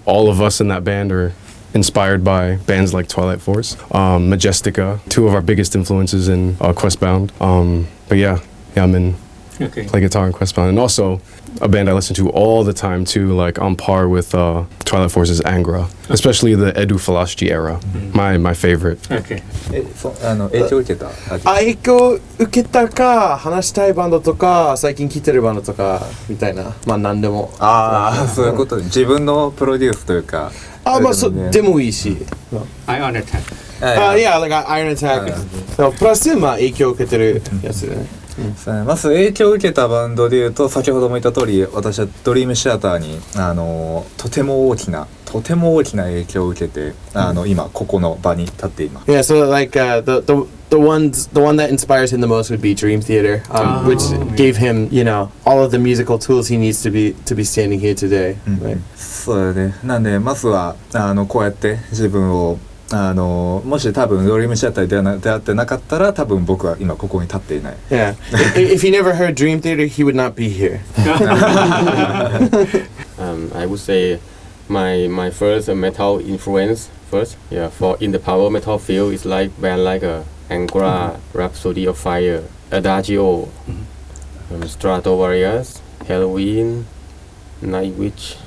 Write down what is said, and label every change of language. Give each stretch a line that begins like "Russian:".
English: All of us in that band are inspired by bands like Twilight Force, Majestica, two of our biggest influences in Questbound. But yeah, I'm in play guitar in Questbound, and also a band I listen to all the time too, like on par with Twilight Force's Angra, especially the Edu Falaschi era. My favorite. Okay.
Japanese: 影響を受けた影響受けたか、話したいバンドとか、最近聴いてるバンドとかみたいな、まあ何でも。そういうことで自分のプロデュースというかでもいいし。
English: Ion Attack. Yeah, like Iron Attack.
Japanese: プラスまあ影響を受けてるやつね。まず影響を受けたバンドでいうと、先ほども言った通り、私はドリームシアターにとても大きな影響を受けて、今ここの場に立っています。
English: Yeah, so like the one that inspires him the most would be Dream Theater, which gave him, all of the musical tools he needs to be standing here today. Right?
Japanese: そうだね。なんでまずはこうやって自分をもし多分ドリームシアターで出会ってなかったら、多分僕は今ここに立っていない。
English: Yeah. If he never heard Dream Theater, he would not be here. I would say my first metal influence for in the power metal field is like band like Angra, Rhapsody of Fire, Adagio, Stratovarius, Halloween, Nightwish.